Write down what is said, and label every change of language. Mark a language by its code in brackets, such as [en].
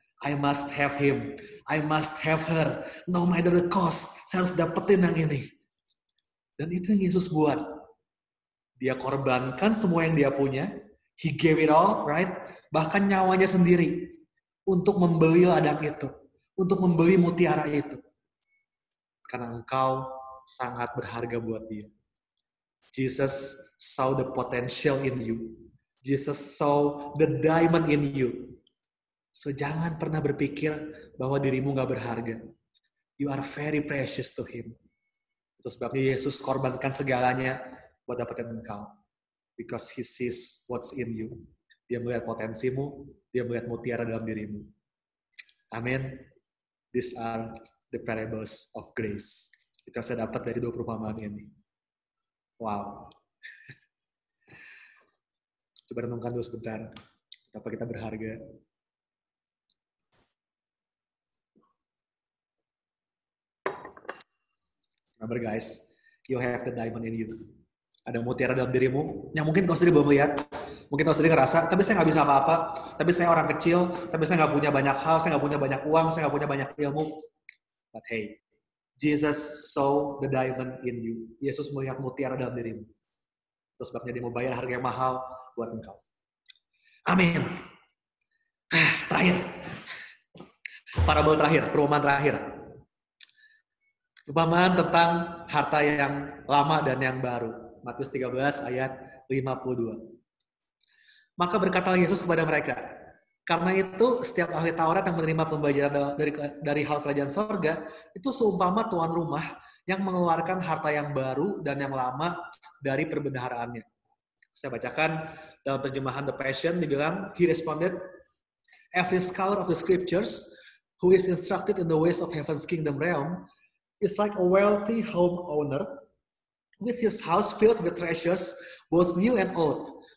[en] I must have him. I must have her. No matter the cost, [id] saya harus dapetin yang ini. Dan itu yang Yesus buat. Dia korbankan semua yang dia punya. [en] He gave it all, right? [id] Bahkan nyawanya sendiri. Untuk membeli ladang itu. Untuk membeli mutiara itu. Karena engkau sangat berharga buat dia. [en] Jesus saw the potential in you. Jesus saw the diamond in you. [id] So jangan pernah berpikir bahwa dirimu gak berharga. [en] You are very precious to him. [id] Itu sebabnya Yesus korbankan segalanya buat dapetin engkau. [en] Because he sees what's in you. [id] Dia melihat potensimu, dia melihat mutiara dalam dirimu. Amin. [en] These are the parables of grace. [id] Itu yang saya dapat dari dua perumpamaan ini. Wow. Coba renungkan dulu sebentar. Betapa kita berharga. [en] Remember guys, you have the diamond in you. [id] Ada mutiara dalam dirimu, yang mungkin kau sendiri belum lihat, mungkin kau sendiri ngerasa, tapi saya nggak bisa apa-apa, tapi saya orang kecil, tapi saya nggak punya banyak hal, saya nggak punya banyak uang, saya nggak punya banyak ilmu. [en] But hey, Jesus saw the diamond in you. [id] Yesus melihat mutiara dalam dirimu. Terus sebabnya dia mau bayar harga yang mahal buat engkau. Amin. Terakhir. Parabel terakhir, perumpamaan terakhir. Perumpamaan tentang harta yang lama dan yang baru. Matius 13 ayat 52. Maka berkatalah Yesus kepada mereka, karena itu setiap ahli Taurat yang menerima pembelajaran dari hal kerajaan sorga, itu seumpama tuan rumah yang mengeluarkan harta yang baru dan yang lama dari perbendaharaannya. Saya bacakan dalam terjemahan The Passion, dibilang, [en] he responded, every scholar of the scriptures who is instructed in the ways of heaven's kingdom realm is like a wealthy homeowner with his house filled with treasures, both new and old.